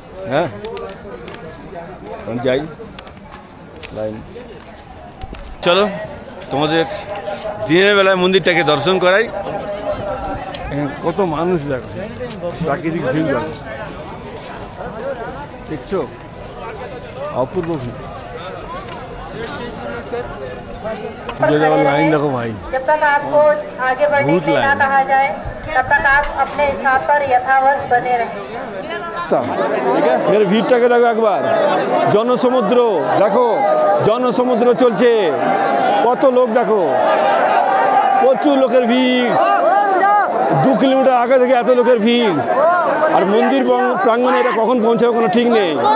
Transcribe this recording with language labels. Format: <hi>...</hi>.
<bn>হ্যাঁ যাই লাইন, চলো তোমাদের দিনের বেলায় মন্দিরটাকে দর্শন করাই। কত মানুষ দেখো, প্রাকৃতিক ভিউ দেখো, দেখছো অপূর্ব ভিউ।</bn> <hi>पूजा देवा लाइन देखो भाई, जब तक आपको आगे बढ़ने के लिए ना कहा जाए तब तक आप अपने स्थान पर यथावत बने रहें।</hi> <bn>এর ভিড়টাকে দেখো একবার, জনসমুদ্র দেখো, জনসমুদ্র চলছে, কত লোক দেখো, প্রচুর লোকের ভিড়। 2 কিলোমিটার আগে থেকে এত লোকের ভিড়। আর মন্দির প্রাঙ্গণে এটা কখন পৌঁছাবে কোনো ঠিক নেই।</bn>